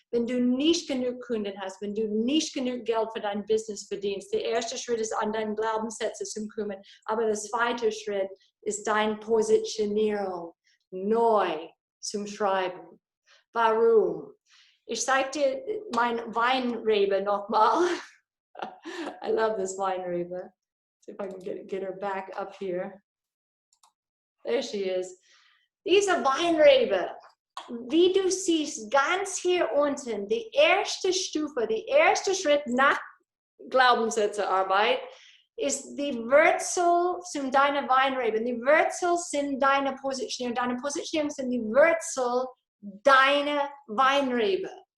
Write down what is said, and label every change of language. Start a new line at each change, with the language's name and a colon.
German: Wenn du nicht genug Kunden hast, wenn du nicht genug Geld für dein Business verdienst, der erste Schritt ist, an deinen Glaubenssätze zu kümmern, aber der zweite Schritt ist deine Positionierung neu zum Schreiben. Warum? Ich zeige dir mein Weinrebe nochmal.
English: I love this Weinrebe. See if I can get her back up here. There she is.
German: Diese Weinrebe, wie du siehst, ganz hier unten, die erste Stufe, der erste Schritt nach Glaubenssätzearbeit ist die Wurzel zu deiner Weinrebe. Die Wurzel sind deine Positionierung. Deine Positionierung sind die Wurzel deiner Weinrebe.